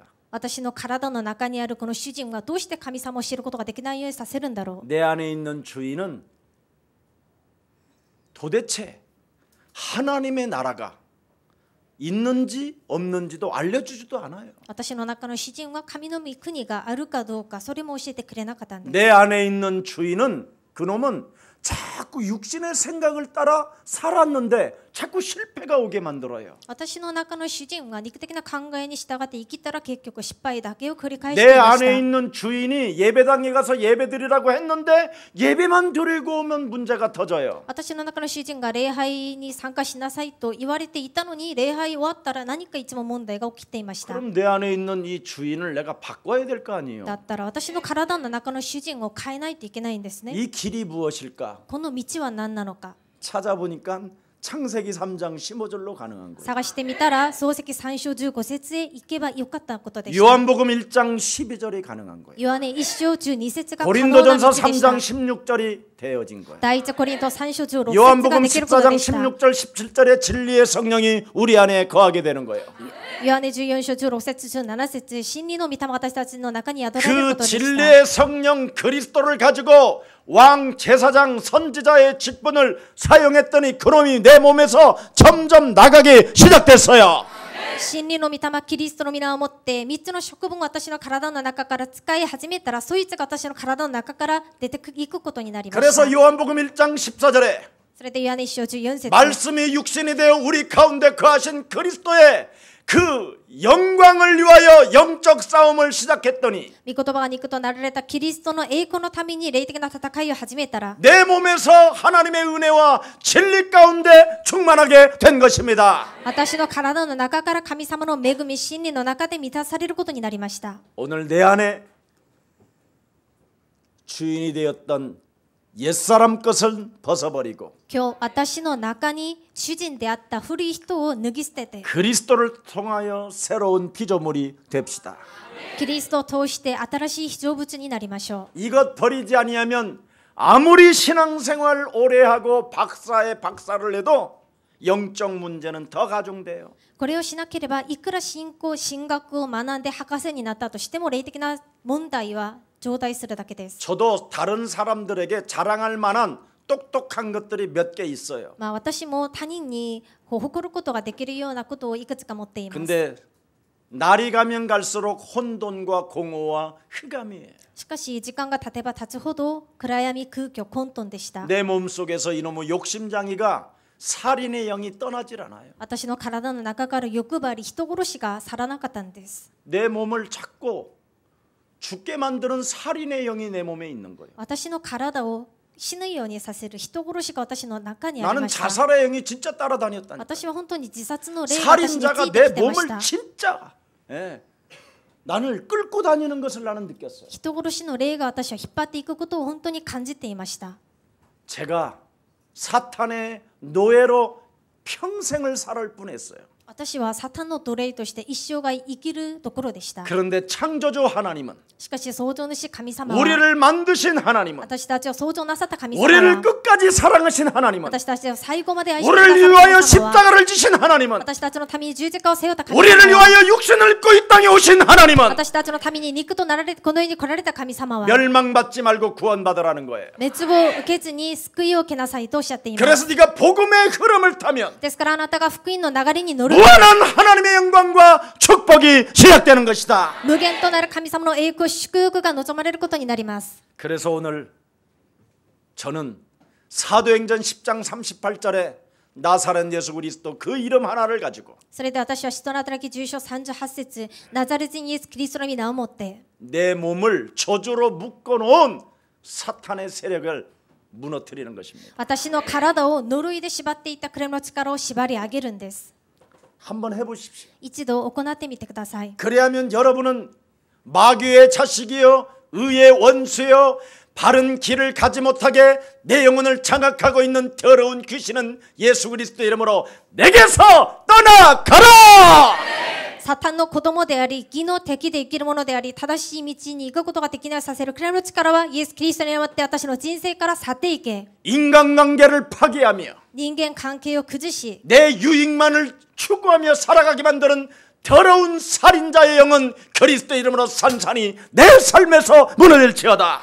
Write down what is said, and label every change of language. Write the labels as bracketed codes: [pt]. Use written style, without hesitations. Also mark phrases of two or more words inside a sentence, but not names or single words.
[ja] 私の体の中にあるこの主人はどうして神様を知ることができないようにさせるんだろう。 [ko] 내 안에 있는 주인은 도대체 하나님의 나라가 있는지 없는지도 알려주지도 않아요. [ja] 私の中の主人は神の御国があるかどうかそれも教えてくれなかったんです。 [ko] 내 안에 있는 주인은 그놈은 자꾸 육신의 생각을 따라 살았는데 자꾸 실패가 오게 만들어요. [ja] 私の中の主人が肉的な考えに従って生きたら結局失敗だけを繰り返してい [ko] 내 [ja] ました。 [ko] 안에 있는 주인이 예배당에 가서 예배 드리라고 했는데 예배만 드리고 오면 문제가 터져요. [ja] 私の中の主人が礼拝に参加しなさいと言われていたのに礼拝終わったら何かいつも問題が起きていました。 [ko] 그럼 내 안에 있는 이 주인을 내가 바꿔야 될 거 아니에요. [ja] だったら私の体の中の主人を変えないといけないんですね。 [ko] 이 길이 무엇일까? [ja] この道は何なのか [ko] 찾아보니까 창세기 3장 15절로 가능한 거예요. [ja] 探してみたら創世記3章15節へ行けばよかったことでした。 [ko] 요한복음 1장 12절이 가능한 거예요. [ja] ヨハネ1章12節が可能な道 [ko] 고린도전서 [ja] でした。 [ko] 3장 16절이 되어진 거예요. [ja] 第一コリント3章16節が [ko] 요한복음 [ja] できること [ko] 14장 [ja] でした。 [ko] 16절 17절에 진리의 성령이 우리 안에 거하게 되는 거예요. [ja] ヨハネ14章16節17節真理の御霊が私たちの中に宿られるこ [ko] 그 [ja] とでした。 [ko] 진리의 성령 그리스도를 가지고 왕 제사장 선지자의 직분을 사용했더니 그놈이 내 몸에서 점점 나가기 시작됐어요. [ja] 真理の御霊キリストの皆を持って3つの職分を私の体の中から使い始めたらそいつが私の体の中から出ていくことになりました。 [ko] 그래서 요한복음 1장 14절에 [ja] それでヨハネ1章14節 [ko] 말씀이 육신이 되어 우리 가운데 거하신 그리스도의 그 영광을 위하여 영적 싸움을 시작했더니 [ja] 御言葉が肉となられたキリストの栄光のために霊的な戦いを始めたら [ko] 내 몸에서 하나님의 은혜와 진리 가운데 충만하게 된 것입니다. [ja] 私の体の中から神様の恵み真理の中で満たされることになりました。 [ko] 오늘 내 안에 주인이 되었던 옛사람 것을 벗어버리고 [ja] 今日私の中に主人であった古い人を脱ぎ捨てて [ko] 그리스도를 통하여 새로운 피조물이 됩시다. [ja] キリストを通して新しい被造物になりましょう。 [ko] 이것 버리지 아니하면 아무리 신앙생활 오래 하고 박사의 박사를 해도 영적 문제는 더 가중돼요. [ja] これをしなければいくら神学を学んで博士になったとしても霊的な問題は増大するだけです。 [ko] 저도 다른 사람들에게 자랑할 만한 똑똑한 것들이 몇 개 있어요. [ja] 私も他人に誇ることができるようなことをいくつか持っています。 [ko] 근데 날이 가면 갈수록 혼돈과 공허와 흑암이에요. [ja] しかし時間が経てば経つほど暗闇空虚混沌でした。 [ko] 내 몸속에서 이놈의 욕심장이가 살인의 영이 떠나질 않아요. [ja] 私の体の中から欲張り人殺しが去らなかったんです。 [ko] 내 몸을 자꾸 죽게 만드는 살인의 영이 내 몸에 있는 거예요. [ja] 私の体を死ぬようにさせる人殺しが私の中にあり [ko] 나는 [ja] ました。 [ko] 자살의 영이 진짜 따라다녔다니까. [ja] 私は本当に自殺の霊が私につ [ko] 살인자가 [ja] いて [ko] 내 [ja] きてまし [ko] 몸을 [ja] た。 [ko] 진짜 나를 끌고 다니는 것을 나는 느꼈어요. [ja] 人殺しの霊が私は引っ張っていくことを本当に感じていました。 [ko] 제가 사탄의 노예로 평생을 살을 뻔했어요. [ja] 私はサタンの奴隷として一生涯生きるところでした。 [ko] 그런데 창조주 하나님은 [ja] しかし創造主神様は [ko] 우리를 만드신 하나님은 [ja] 私たちを創造なさった神様 [ko] 우리를 [ja] は [ko] 끝까지 사랑하신 하나님은 [ja] 私たちを最後まで愛してくだ [ko] 우리를 [ja] さった [ko] 위하여 [ja] 神様は [ko] 십자가를 지신 하나님은 [ja] 私たちのために十字架を背負った神 [ko] 우리를 [ja] 様は [ko] 위하여 육신을 입고 이 땅에 오신 하나님은 [ja] 私たちのために肉となられこの世に来られた神様は [ko] 멸망받지 말고 구원받으라는 거예요. [ja] 滅亡を受けずに救いを受けなさいとおっしゃっています。 [ko] 그래서 네가 복음의 흐름을 타면 [ja] ですからあなたが福音の流れに乗る [ko] 무한한 하나님의 영광과 축복이 시작되는 것이다. [ja] 無限となる神様の栄光祝福が望まれることになります。 [ko] 그래서 오늘 저는 사도행전 10장 38절에 나사렛 예수 그리스도 그 이름 하나를 가지고 [ja] それで私は使徒の働き10章38節ナザレ人イエス・キリストの皆をもって [ko] 내 몸을 저주로 묶어놓은 사탄의 세력을 무너뜨리는 것입니다. [ja] 私の体を呪いで縛っていたクレの力を縛り上げるんです。 [ko] 한번 해보십시오. [ja] 一度行ってみてください。 [ko] 그래야면 여러분은 마귀의 자식이요 의의 원수요 바른 길을 가지 못하게 내 영혼을 장악하고 있는 더러운 귀신은 예수 그리스도 이름으로 내게서 떠나가라. [ja] サタンの子供であり義の敵で生きるものであり正しい道に行くことができないさせるクレの力はイエス・キリストによって私の人生から去っていけ [ko] 인간관계를 파괴하며 [ja] 人間関係を崩し [ko] 내 유익만을 추구하며 살아가게 만드는 더러운 살인자의 영은 그리스도 이름으로 산산이 내 삶에서 무너질지어다.